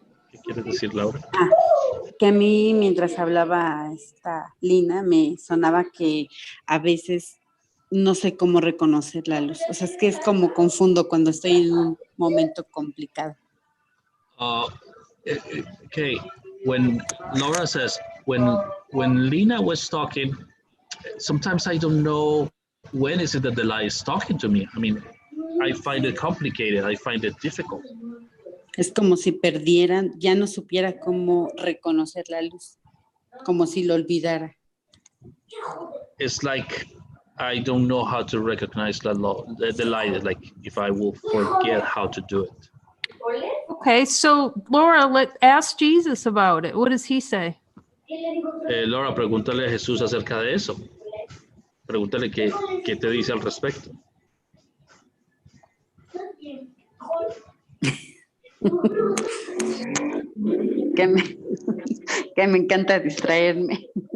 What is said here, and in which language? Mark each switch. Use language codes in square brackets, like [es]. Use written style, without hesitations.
[es] ¿Qué quieres decir, Laura? Que a mí mientras hablaba esta Lina me sonaba que a veces no sé cómo reconocer la luz. O sea, es que es como confundo cuando estoy en un momento complicado. [en] Okay, when Laura says, when Lina was talking, sometimes I don't know when is it that the light is talking to me. I mean, I find it complicated. I find it difficult. [es] Es como si perdieran, ya no supiera cómo reconocer la luz, como si lo olvidara. [en] It's like I don't know how to recognize the light, like if I will forget how to do it. Okay, so Laura, ask Jesus about it. What does he say? [es] Laura, pregúntale a Jesús acerca de eso. Pregúntale qué te dice al respecto. que me encanta distraerme.